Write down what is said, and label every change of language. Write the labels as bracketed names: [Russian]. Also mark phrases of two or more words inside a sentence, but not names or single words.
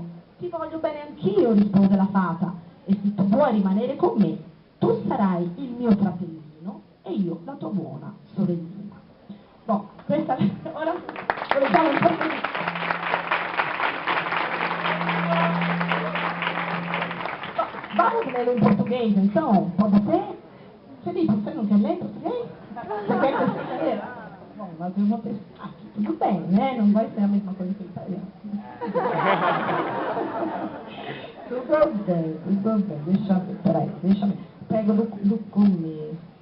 [Italian] Ti voglio bene anch'io, rispose la fata, e se tu vuoi rimanere con me, tu sarai il mio fratellino e io la tua buona sorellina. Bom, questa ora leggiamo un po' di... [Portuguese] Vamos lerlo [Italian] in portoghese, [Portuguese] então, pode ser? Felipe, você não quer ler em português? Você quer que eu leia? Bom, mas eu vou testar. Tudo bem, né? Não vai ser a mesma coisa que o italiano. Tudo bem. Deixa eu ver, peraí, pego do começo.